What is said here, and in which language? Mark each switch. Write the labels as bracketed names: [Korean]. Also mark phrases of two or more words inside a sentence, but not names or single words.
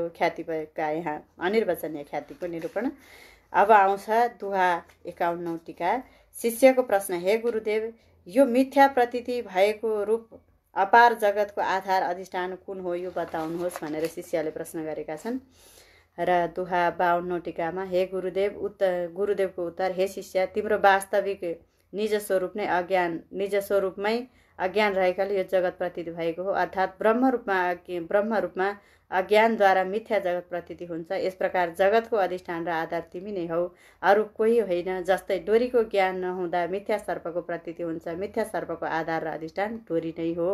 [Nepali] ख्यातिका यहाँ अनिर्वचनीय ख्यातिको निरूपण। अब आउँछ दुहा 51 टीका। शिष्यको प्रश्न, हे गुरुदेव, यो मिथ्या प्रतीति भएको रूप अपार जगतको आधार अधिष्ठान कुन हो यो बताउनुहोस् भनेर शिष्यले प्रश्न गरेका छन्। र दुहा 52 टीकामा, हे गुरुदेव, गुरुदेवको उत्तर, हे शिष्य, तिम्रो वास्तविक निज स्वरूपमै अज्ञान रहेकाले यो जगत प्रतीति भएको हो। अर्थात् ब्रह्म रूपमा अज्ञानद्वारा मिथ्या जगत प्रतीति हुन्छ। यस प्रकार जगतको अधिष्ठान र आधार तिमी नै हौ, अरू कोही होइन। जस्तै डोरीको ज्ञान नहुँदा मिथ्या सर्पको प्रतीति हुन्छ, मिथ्या सर्पको आधार र अधिष्ठान डोरी नै हो।